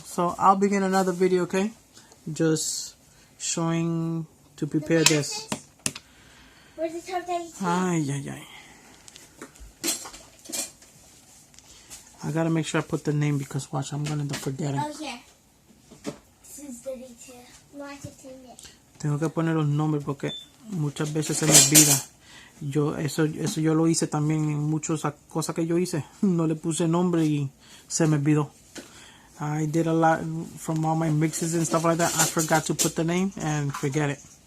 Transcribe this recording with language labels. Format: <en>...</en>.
<en>So I'll begin another video, okay? Just showing to prepare this. Where's the turkey? Ay, ay, ay. I gotta make sure I put the name because watch, I'm gonna end up forgetting. Oh, here. This is the detail. No, I just cleaned it.</en> <es>Tengo que poner los nombres porque muchas veces se me olvida. Eso yo lo hice también en muchas cosas que yo hice. No le puse nombre y se me olvidó.</es> <en>I did a lot from all my mixes and stuff like that. I forgot to put the name and forget it.</en>